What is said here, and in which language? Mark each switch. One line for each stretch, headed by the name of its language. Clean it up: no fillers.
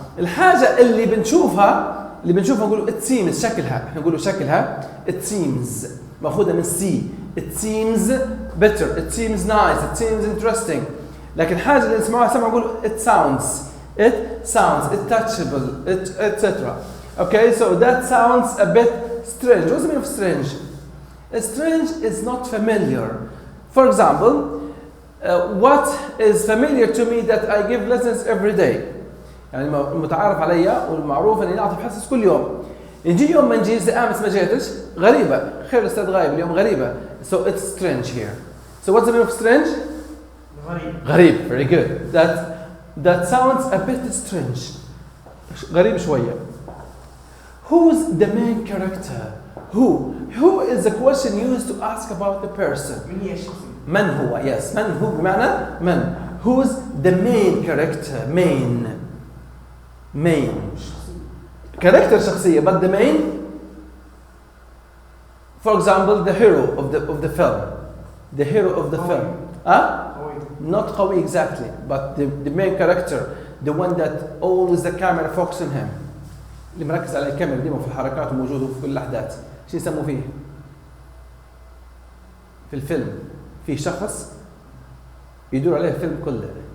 Arabic: الحاجه اللي بنشوفها نقولوا
English: it seems،
Arabic: شكلها، احنا نقولوا شكلها it seems، ماخوذه من see.
English: it seems better، it seems nice، it seems interesting.
Arabic: لكن الحاجه اللي نسمعها سمع نقولوا
English: it sounds، it's touchable،
Arabic: etc.
English: Okay, so that sounds a bit strange. What's the meaning of strange? Strange is not familiar. For example, what is familiar to me that I give lessons every day.
Arabic: يعني المتعارف عليا والمعروف اني اعطي حصص كل يوم. نجي يوم ما نجي زي امس ما جيتش، غريبه. خير الاستاذ غايب اليوم، غريبه.
English: So it's strange here. So what's the meaning of strange?
Arabic: غريب.
English: Very good. That sounds a bit strange.
Arabic: غريب شويه.
English: Who's the main character? Who is the question used to ask about the person?
Arabic: من هو?
English: Yes,
Arabic: من هو بمعنى من.
English: Who's the main character? Main. Character شخصية, but the main. For example, the hero of the film. The hero of the film. Not قوي exactly, but the main character, the one that always the camera focuses on him.
Arabic: اللي مركز على الكاميرا ديما في الحركات وموجود في كل الأحداث. شو يسموه فيه؟ في الفيلم في شخص يدور عليه الفيلم كله.